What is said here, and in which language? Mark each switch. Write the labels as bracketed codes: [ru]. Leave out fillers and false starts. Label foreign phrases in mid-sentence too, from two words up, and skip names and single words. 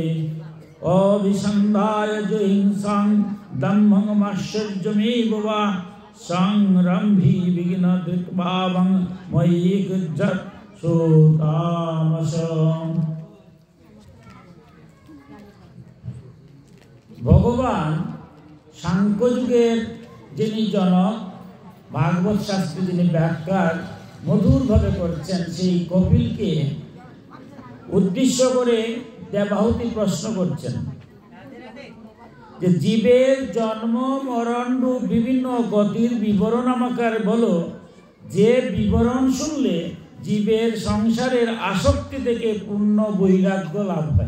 [sa] अभिसन्धाय च हिंसां दम्भमाश्चर्यमेव वा संरम्भी विघ्नधृक्भावं मयि गच्छत् सोतामसम्। [bn] भगवान सांख्य যুগের যিনি জনক, ভাগবত শাস্ত্রে যিনি ব্যাখ্যার মধুর ভাবে করছেন, সেই কপিলকে উদ্দেশ্য করে দেবাহুতি প্রশ্ন করছেন যে জীবের জন্ম মরণ রূপ বিভিন্ন গতির বিবরণ আমাকে বলো, যে বিবরণ শুনলে জীবের সংসারের আসক্তি থেকে পূর্ণ বৈরাগ্য লাভ হয়।